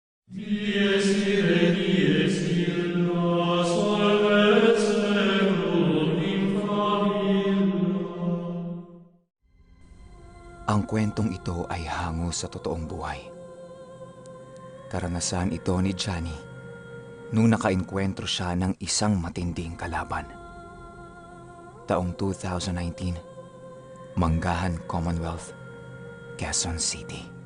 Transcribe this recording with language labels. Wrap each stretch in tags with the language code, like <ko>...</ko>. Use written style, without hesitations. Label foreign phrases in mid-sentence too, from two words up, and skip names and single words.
<la>Dies irae, dies illa, salvet seculum in familla.</la> <tl>Ang kwentong ito ay hango sa totoong buhay. Karanasan ito ni Johnny nung nakaenkwentro siya ng isang matinding kalaban. Taong 2019, Manggahan Commonwealth, Quezon City.</tl>